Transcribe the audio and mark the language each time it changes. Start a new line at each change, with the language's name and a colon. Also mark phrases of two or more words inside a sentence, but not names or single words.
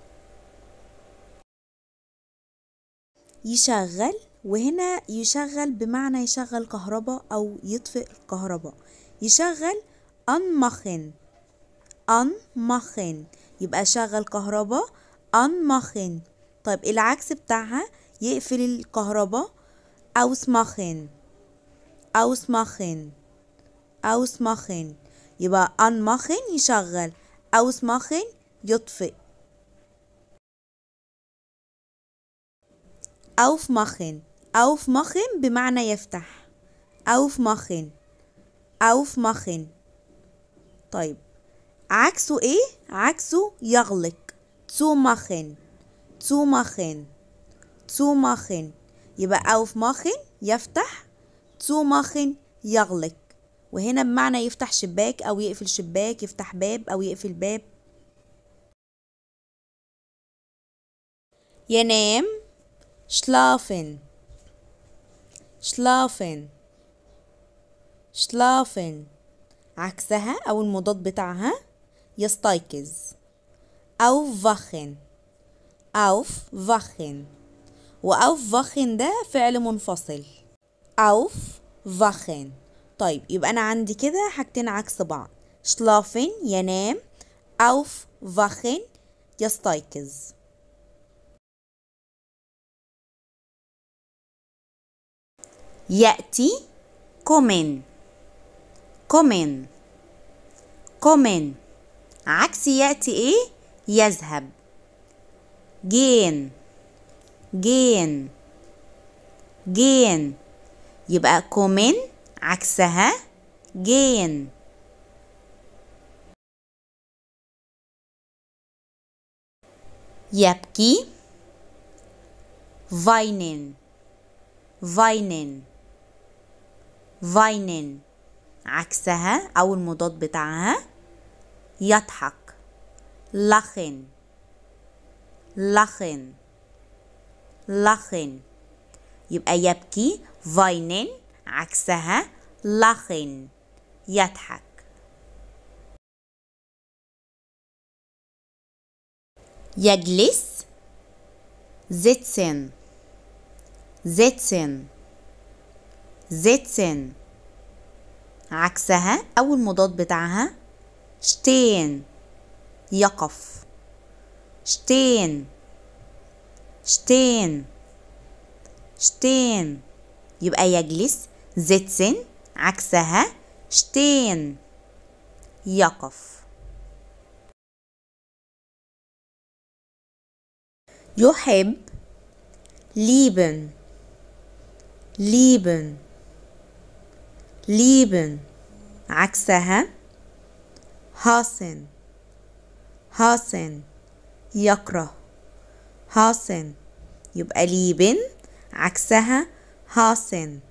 Arabic: يشغل، وهنا يشغل بمعنى يشغل كهرباء او يطفئ الكهرباء. يشغل anmachen. anmachen يبقى شغل كهرباء anmachen. طيب العكس بتاعها يقفل الكهرباء ausmachen.
German: ausmachen. ausmachen يبقى anmachen يشغل، ausmachen يطفئ. aufmachen. aufmachen بمعنى يفتح. aufmachen. aufmachen.
Arabic: طيب عكسه ايه؟ عكسه يغلق.
German: zumachen. zumachen.
Arabic: zumachen يبقى aufmachen يفتح، zumachen يغلق. وهنا بمعنى يفتح شباك او يقفل شباك، يفتح باب او يقفل باب. ينام schlafen.
German: schlafen. schlafen
Arabic: عكسها او المضاد بتاعها يستيقظ.
German: aufwachen. aufwachen.
Arabic: وaufwachen ده فعل منفصل.
German: aufwachen.
Arabic: طيب يبقى انا عندي كده حاجتين عكس بعض. schlafen ينام، aufwachen يستيقظ. يأتي kommen.
German: kommen. kommen
Arabic: عكس يأتي ايه؟ يذهب. gehen.
German: gehen. gehen يبقى kommen عكسها gehen.
Arabic: يبكي weinen.
German: weinen. weinen
Arabic: عكسها أو المضاد بتاعها يضحك.
German: lachen. lachen.
Arabic: lachen يبقى يبكي weinen عكسها lachen يضحك. يجلس sitzen.
German: sitzen. sitzen
Arabic: عكسها أو المضاد بتاعها stehen يقف.
German: stehen. stehen.
Arabic: stehen يبقى يجلس sitzen عكسها stehen يقف. يحب lieben.
German: lieben. lieben عكسها hassen.
Arabic: hassen يكره.
German: hassen يبقى lieben عكسها hassen.